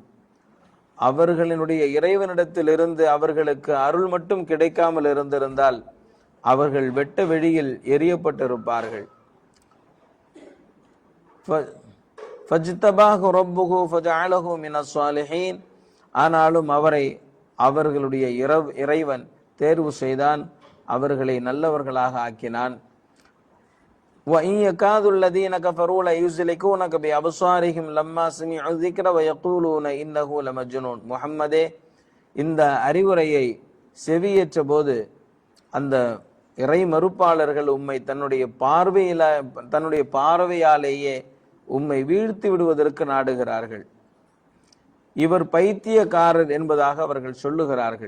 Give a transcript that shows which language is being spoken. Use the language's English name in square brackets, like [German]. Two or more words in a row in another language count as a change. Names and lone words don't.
[Tamil] அவர்களினுடைய இறைவனிடத்திலிருந்து அவர்களுக்கு அருள் மட்டும் கிடைக்காமல் இருந்திருந்தால் அவர்கள் வெட்ட வெளியில் எரியப்பட்டிருப்பார்கள். [Arabic] فاجتباه ربه فجعله من الصالحين. [Tamil] ஆனாலும் அவரை அவர்களுடைய இறைவன் தேர்வு செய்தான், அவர்களை நல்லவர்களாக ஆக்கினான். [Arabic] وَإِنْ يَكَادُ الَّذِينَ كَفَرُوا لَيُزْلِقُونَكَ بِأَبْصَارِهِمْ لَمَّا سَمِعُوا الذِّكْرَ وَيَقُولُونَ إِنَّهُ لَمَجْنُونٌ. [Tamil] முஹம்மதே, இந்த அறிவுரையை செவியேற்ற போது அந்த இறை மறுப்பாளர்கள் உம்மை தன்னுடைய பார்வையாலேயே உம்மை வீழ்த்தி விடுவதற்கு நாடுகிறார்கள். இவர் பைத்தியக்காரர் என்பதாக அவர்கள் சொல்லுகிறார்கள்.